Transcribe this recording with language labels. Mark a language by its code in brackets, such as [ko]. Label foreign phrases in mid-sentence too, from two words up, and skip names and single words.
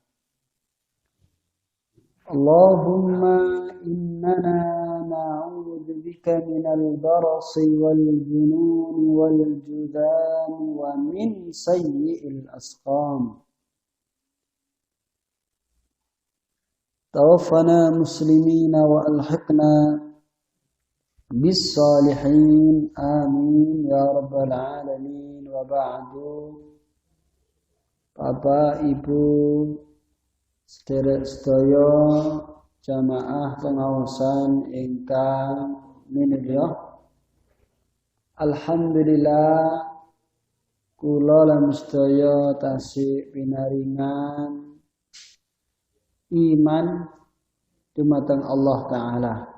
[ar] اللهم إننا نعوذ بك من البرص والجنون والجذام ومن سيء الأسقام. توفنا مسلمين وألحقنا بالصالحين آمين يا رب العالمين. [jv] وبعد Bapak Ibu sedherek-sedaya jamaah pengawasan ingkang minulya, alhamdulillah kula lan sedaya tasih pinaringan iman dumateng Allah Ta'ala.